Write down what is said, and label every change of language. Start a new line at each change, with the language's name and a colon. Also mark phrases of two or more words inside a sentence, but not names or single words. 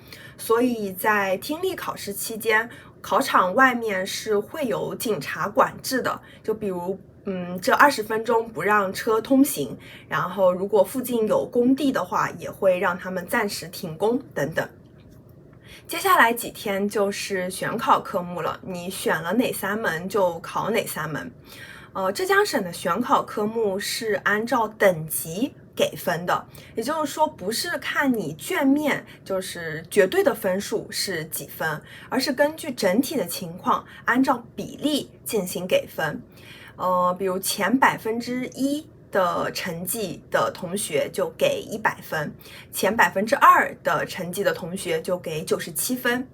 Chinese: 所以在聽力考試期間，考场外面是會有警察管制的，就比如這20分鐘不讓車通行，然後如果附近有工地的話，也會讓他們暫時停工等等。接下來幾天就是選考科目了，你選了哪3門就考哪3門。浙江省的選考科目是按照等級給分的，也就是說不是看你卷面就是絕对的分數是幾分，而是根據整體的情況按照比例進行給分。比如前1%的成績的同學就給100分，前2%的成績的同學就給97分。